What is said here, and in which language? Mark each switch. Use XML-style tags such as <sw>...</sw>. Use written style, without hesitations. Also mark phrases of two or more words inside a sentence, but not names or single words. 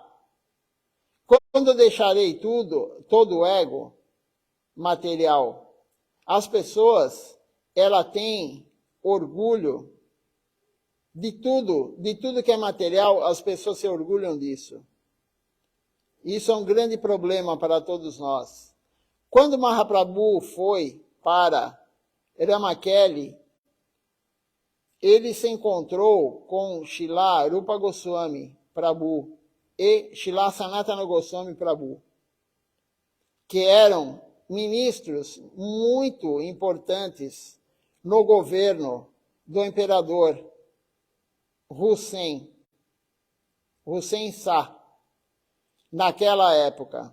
<pt>Quando eu deixarei todo o ego material, as pessoas, ela tem orgulho de tudo que é material, as pessoas se orgulham disso. Isso é um grande problema para todos nós. Quando Mahaprabhu foi para Ramakeli, ele se encontrou com Srila Rupa Goswami Prabhu e Srila Sanatana Goswami Prabhu, que eram ministros muito importantes no governo do imperador Hussein Shah, naquela época.</pt>